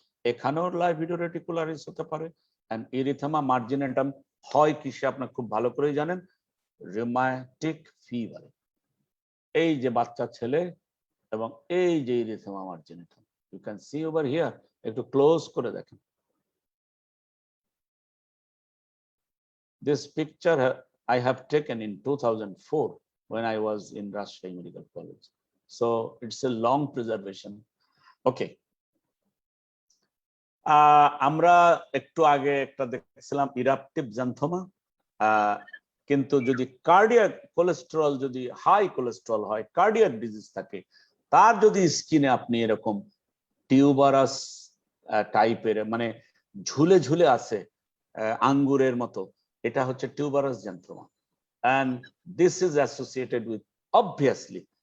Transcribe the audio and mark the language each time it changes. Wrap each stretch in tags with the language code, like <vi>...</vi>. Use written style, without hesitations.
<bn>এখানেও লাইভিডো রেটিকুলারিস হতে পারে, এন্ড এরিথেমা মার্জিনেটাম হয় কিসে আপনারা খুব ভালো করেই জানেন, রিউমাটিক ফিভার। এই যে বাচ্চা ছেলে এবং এই যে erythema marginatum,</bn> <en>you can see over here,</en> <bn>একটু ক্লোজ করে দেখেন।</bn> <en>This picture I have taken in 2004 when I was in Rajshahi Medical College. So it's a long preservation. Okay.</en> <bn>আমরা একটু আগে একটা দেখছিলাম ইরাপটিভ জ্যান্থোমা, কিন্তু যদি কার্ডিয়াক কোলেস্টেরল, যদি হাই কোলেস্টেরল হয়, কার্ডিয়াক ডিজিজ থাকে, তার যদি স্কিনে আপনি এরকম টিউবারাস টাইপের মানে ঝুলে ঝুলে আছে আঙ্গুরের মতো, এটা হচ্ছে tuberous জ্যান্থোমা,</bn> <en>and this is associated with obviously</en>